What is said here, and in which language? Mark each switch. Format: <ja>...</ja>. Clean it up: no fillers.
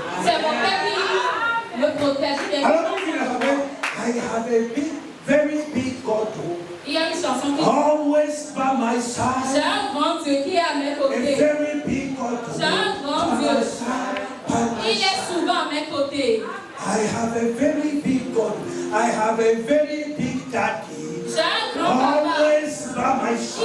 <fr>C'est mon père qui me protège.</fr> <en>Alors, I have a very big God</en> <fr>il y a une chanson qui</fr> <en>always by my side.</en> <fr>J'ai un grand Dieu qui est à mes côtés.</fr> <en>A very big God.</en> <fr>J'ai un grand Dieu. Il est souvent à mes côtés.</fr> <en>I have a very big God. I have a very big daddy.</en> <fr>J'ai un grand papa.</fr> <en>Always by my side.</en>